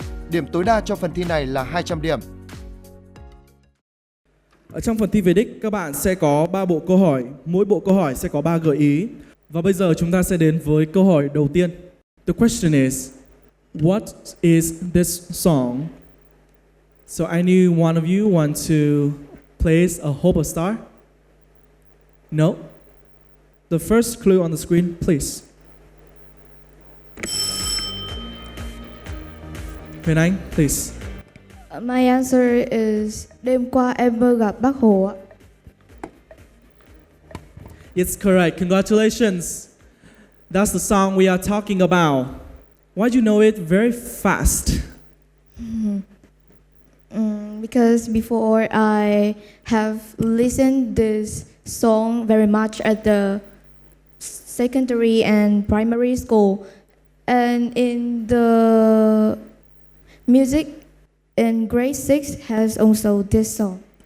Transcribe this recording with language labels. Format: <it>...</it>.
<vi>Điểm tối đa cho phần thi này là 200 điểm. Ở trong phần thi Vedic, các bạn sẽ có 3 bộ câu hỏi, mỗi bộ câu hỏi sẽ có 3 gợi ý. Và bây giờ chúng ta sẽ đến với câu hỏi đầu tiên.</vi> <en>The question is, What is this song? So any one of you want to place a hope or star? No? The first clue on the screen, please. Huyền Anh, please. My answer is</en> <vi>đêm qua em mơ gặp Bác Hồ ạ.</vi> <en>It's correct. Congratulations. That's the song we are talking about. Why'd you know it very fast? Because before I have listened this song very much at the secondary and primary school, and in the music in grade 6 has also this song.</en>